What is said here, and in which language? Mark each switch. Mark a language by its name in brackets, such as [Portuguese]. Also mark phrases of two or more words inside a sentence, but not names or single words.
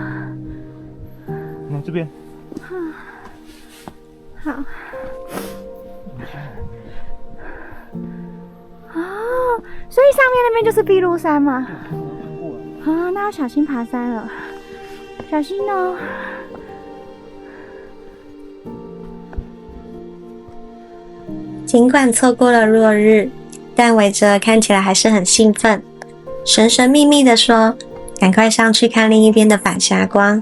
[Chinese] 你看這邊。好。哦，所以上面那邊就是碧露山嗎？啊，那要小心爬山了，小心哦。儘管錯過了落日，但偉哲看起來還是很興奮，神神秘秘地說：“趕快上去看另一邊的反霞光。”